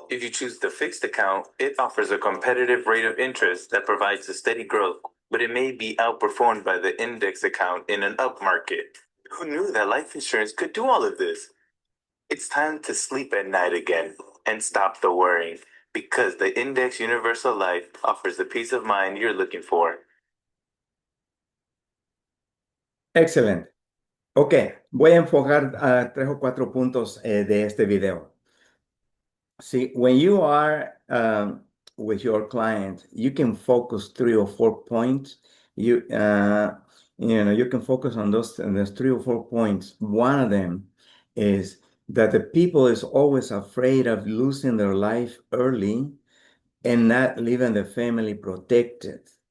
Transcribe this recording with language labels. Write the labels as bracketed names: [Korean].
[English] If you choose the fixed account, it offers a competitive rate of interest that provides a steady growth, but it may be outperformed by the index account in an up market. Who knew that life insurance could do all of this? It's time to sleep at night again and stop the worrying, because the Index Universal Life offers the peace of mind you're looking for. [Spanish] Excelente. Ok, voy a enfocar a 3 o 4 puntos de este video. [English] See, when you are with your client, you can focus 3 or 4 points. You you can focus on those 3 or 4 points. One of them is that the people is always afraid of losing their life early and not leaving the family protected.